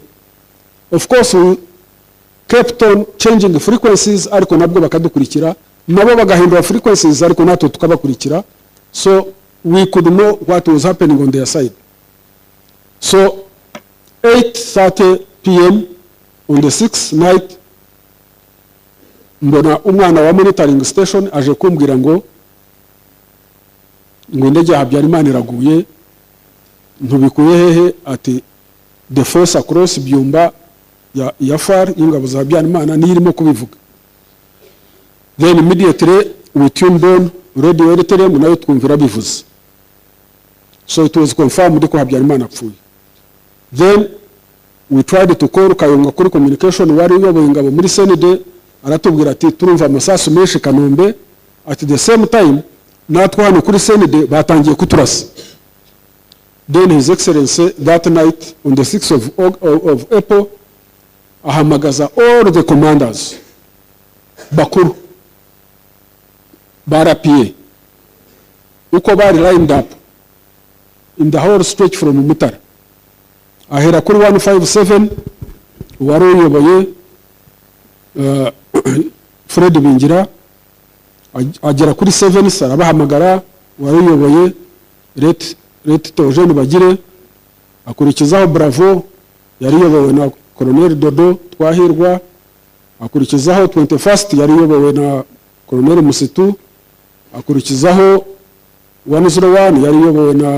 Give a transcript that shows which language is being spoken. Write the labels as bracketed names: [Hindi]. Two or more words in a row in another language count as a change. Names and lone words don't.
[English] Of course, we kept on changing frequencies, [Kinyarwanda] ariko nabwo bakadukurikira, nabo bagahindura frequencies, ariko natwe tukabakurikira, [English] so we could know what was happening on their side. So 8:30 p.m. on the 6th night, [Kinyarwanda] mbona umwana wa monitoring station aje kumbwira ngo indege ya Habyarimana iraguye. Ntubikuye hehe? Ati [English] the force across Byumba [Kinyarwanda] ya FAR y'ingabo za Habyarimana nirimo kubivuga. [English] Then immediately we tuned on radio Rtd [Kinyarwanda] nayo twumvira bivuze. [English] So it was confirmed [Kinyarwanda] ko Habyarimana apfuye. [English] Then we tried to call Kayonga [Kinyarwanda] kuri communication wari uyoboye ingabo muri Senede, aratubwira ati turumva amasasu menshi Kanombe. [English] At the same time [Kinyarwanda] natwe hano kuri Senede batangiye kuturasa. [English] Then His Excellency that night on the 6th of April ahamagaza all the commanders [Kinyarwanda] bakuru ba RPF uko bari [English] lined up in the whole stretch from Mutara. [Kinyarwanda] Ahera kuri 157 wari uyoboye Fred Bingira, agera kuri 7 arabahamagara wari uyoboye Rtd Bagire, akurikizaho Bravo yari uyobowe na Colonel Dodo Twahirwa, akurikizaho 21st yari uyobowe na Colonel Musitu, akurikizaho 101 yari uyobowe